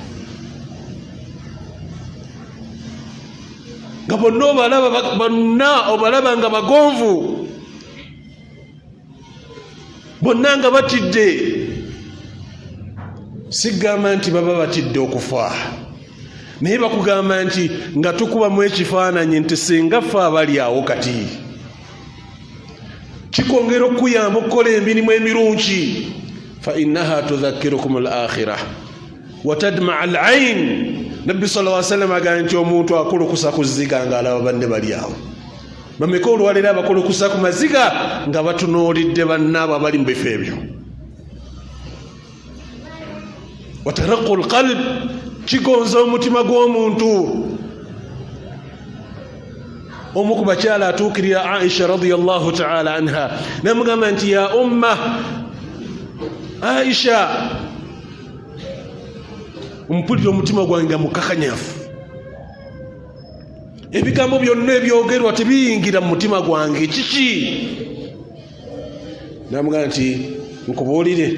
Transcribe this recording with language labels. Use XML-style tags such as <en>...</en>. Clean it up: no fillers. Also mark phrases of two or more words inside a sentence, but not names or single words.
<lg>Nga bonna obalaba nga bagonvu, bonna nga batidde. Sigamba nti baba batidde okufa, naye bakugamba nti nga tukubamu ekifaananyi nti singa ffe abali awo kati kikongera okuyamba okukola emirimu emirungi.</lg> <ar>فإنها تذكركم الآخرة وتدمع العين.</ar> <lg>Nabbi</lg> <ar>صلى الله عليه وسلم</ar> <lg>agamba nti omuntu akulukusa ku zziga ng'alaba banne bali awo. Bameka olwaleero abakulukusa ku maziga nga batunuulidde bannaabo abali mu bifo ebyo.</lg> <ar>وترق القلب,</ar> <lg>kigonza omutima gw'omuntu. omu ku bakyala atuukirira Aisha</lg> <ar>رضي الله تعالى عنها</ar> <lg>namugamba nti</lg> <ar>يا أم</ar> <lg>Aisha mpulira omutima gwange mukakanyafu ebigambo byonna ebyogerwa tebiyingira mu mutima gwange kiki namugamba nti nkubuulire</lg>